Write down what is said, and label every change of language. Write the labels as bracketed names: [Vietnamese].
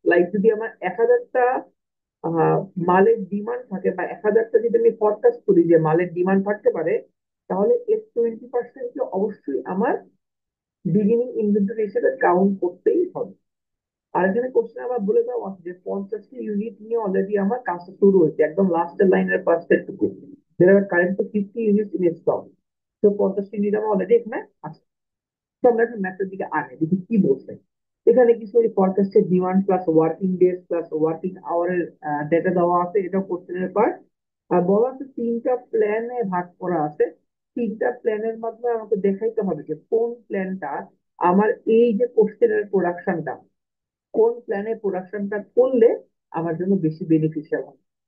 [Bangla] Like যদি আমার 1000টা আহ, মালের ডিমান্ড থাকে, বা 1000টা যদি আমি ফরকাস্ট করি যে মালের ডিমান্ড থাকতে পারে, তাহলে এর 20% অবশ্যই আমার বিগিনিং ইনভেন্টরি হিসেবে কাউন্ট করতেই হবে। আর এখানে কোশ্চেন আবার বলে দেওয়া আছে যে 50টি ইউনিট নিয়ে অলরেডি আমার কাজটা শুরু হয়েছে, একদম লাস্টের লাইনের পার্সপেক্টটুকু। [English] there are currently 50 units in stock. [Bangla] তো 50টি ইউনিট আমার অলরেডি এখানে আছে। তো আমরা এখন ম্যাথের দিকে আগে দেখি কি বলছে। এখানে কিছু ওই ফরকাস্টের demand plus working days plus working আওয়ারের data দেওয়া আছে, এটা কোশ্চেনের পার্ট। আর বলা আছে তিনটা প্ল্যানে ভাগ করা আছে। তিনটা প্ল্যানের মাধ্যমে আমাকে দেখাইতে হবে যে কোন প্ল্যানটা আমার এই যে কোশ্চেনের প্রোডাকশনটা, কোন প্ল্যানে প্রোডাকশনটা করলে আমার জন্য বেশি বেনিফিশিয়াল হবে।